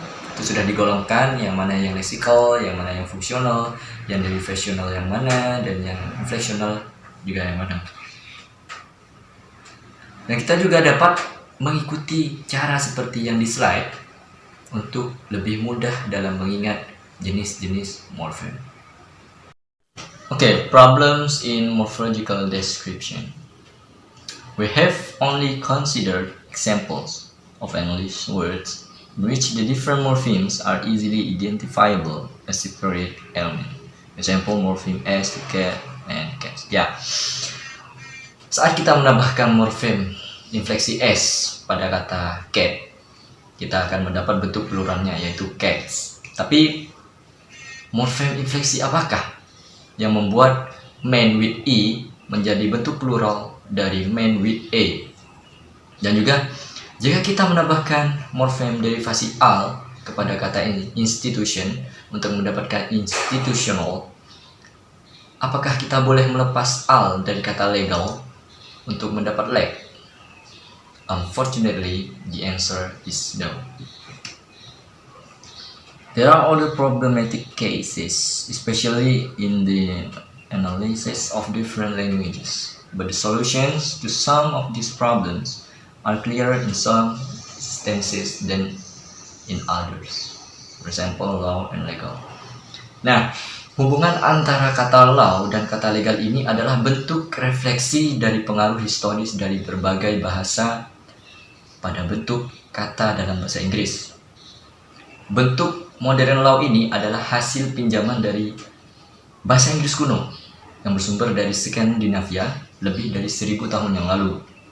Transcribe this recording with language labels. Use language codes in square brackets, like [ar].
[id] Itu sudah digolongkan yang mana yang lexical, yang mana yang fungsional, yang derivational yang mana, dan yang inflectional juga yang mana. Dan kita juga dapat mengikuti cara seperti yang di slide untuk lebih mudah dalam mengingat jenis-jenis morfem. [en] Okay, problems in morphological description. We have only considered examples of English words in which the different morphemes are easily identifiable as separate elements. Example, morpheme S to cat and cats. [id] Ya, saat kita menambahkan morfem infleksi S pada kata cat, kita akan mendapat bentuk pluralnya yaitu cats. Tapi morfem infleksi apakah yang membuat man with E menjadi bentuk plural dari man with A? Dan juga jika kita menambahkan morfem derivasi al kepada kata institution untuk mendapatkan institutional, apakah kita boleh melepas al dari kata legal untuk mendapat leg? [en] Unfortunately, the answer is no. There are other problematic cases, especially in the analysis of different languages, but the solutions to some of these problems are clearer in some instances than in others. For example, law and legal. [id] Nah, hubungan antara kata law dan kata legal ini adalah bentuk refleksi dari pengaruh historis dari berbagai bahasa pada bentuk kata dalam bahasa Inggris. Bentuk modern law ini adalah hasil pinjaman dari bahasa Inggris kuno yang bersumber dari Skandinavia lebih dari 1000 tahun yang lalu.